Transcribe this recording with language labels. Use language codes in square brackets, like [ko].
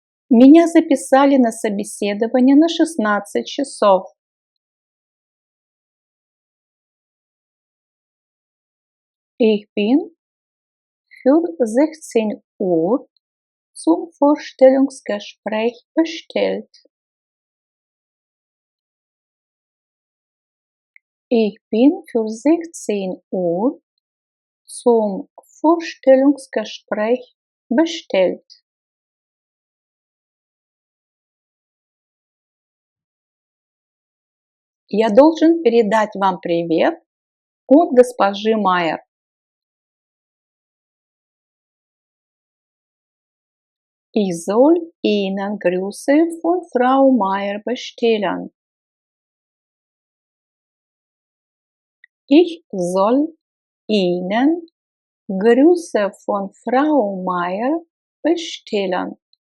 [ru] Меня записали на собеседование на 16 часов. [de] Ich bin für 16 Uhr zum Vorstellungsgespräch bestellt. Ich bin für 16 Uhr zum Vorstellungsgespräch bestellt. [ru] Я должен передать вам привет от госпожи Майер. [de] Ich soll Ihnen Grüße von Frau Meier bestellen. Ich soll Ihnen Grüße von Frau Meier bestellen.